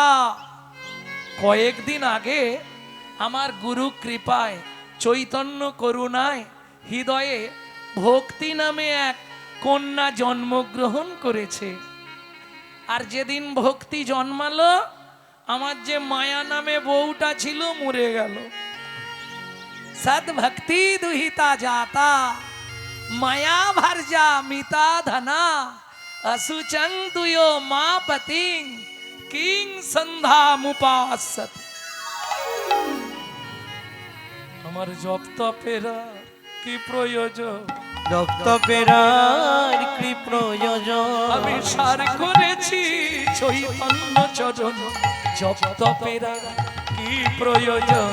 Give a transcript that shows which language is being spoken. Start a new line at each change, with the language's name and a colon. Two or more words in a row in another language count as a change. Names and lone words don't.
Bangla: কয়েকদিন আগে আমার গুরু কৃপায়, চৈতন্য করুণায় হৃদয়ে ভক্তি নামে এক কন্যা জন্মগ্রহণ করেছে। আর যেদিন ভক্তি জন্মালো, আমার যে মায়া নামে বউটা ছিল মরে গেল।
Sanskrit: সদ ভক্তি দুহিতা যাতা, মায়া ভার্যা মিতা ধনা, असुचं तुयो मा पतिं किं सन्धामुपासत।
Bangla: আমার জপ তপেরা কি প্রয়োজন, জপ তপেরার কি প্রয়োজন, আমি সার করেছি চৈতন্য চরণ, জপ তপেরা কি প্রয়োজন,